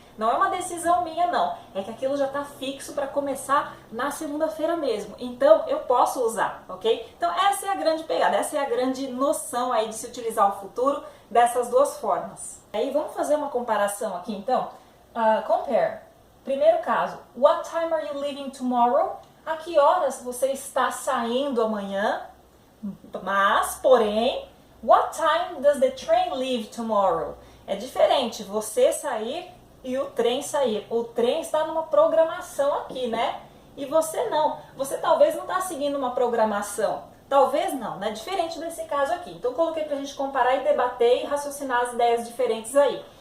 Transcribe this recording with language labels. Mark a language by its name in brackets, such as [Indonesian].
[Portuguese] Não é uma decisão minha, não. É que aquilo já está fixo para começar na segunda-feira mesmo. Então, eu posso usar, ok? Então, essa é a grande pegada, essa é a grande noção aí de se utilizar o futuro dessas duas formas. Aí, vamos fazer uma comparação aqui, então. [English] Compare. [Portuguese] Primeiro caso, [English] what time are you leaving tomorrow? [Portuguese] A que horas você está saindo amanhã? Mas, porém, [English] what time does the train leave tomorrow? [Portuguese] É diferente, você sair e o trem sair. O trem está numa programação aqui, né? E você não. Você talvez não está seguindo uma programação. Talvez não, né? Diferente desse caso aqui. Então, coloquei para a gente comparar e debater e raciocinar as ideias diferentes aí.